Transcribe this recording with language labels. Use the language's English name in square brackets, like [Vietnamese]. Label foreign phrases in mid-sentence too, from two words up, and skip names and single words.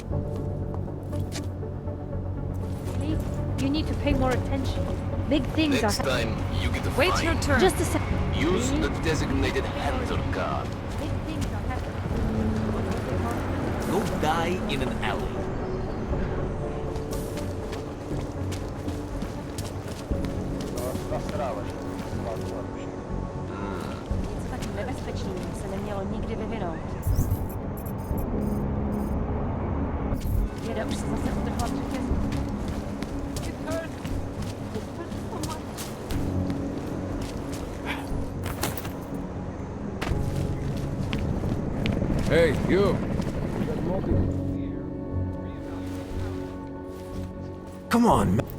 [English] Hey, you need to pay more attention. Big things Next are time, you get a Wait fine. your turn. Just a sec. Use the designated hunter card. Big things are happening. Go die in an alley. [Czech] Něco tak nebezpečného se nemělo nikdy vyvinout. Věda už se zase utrhla v řetězu. [English] Hey, you! Come on, man.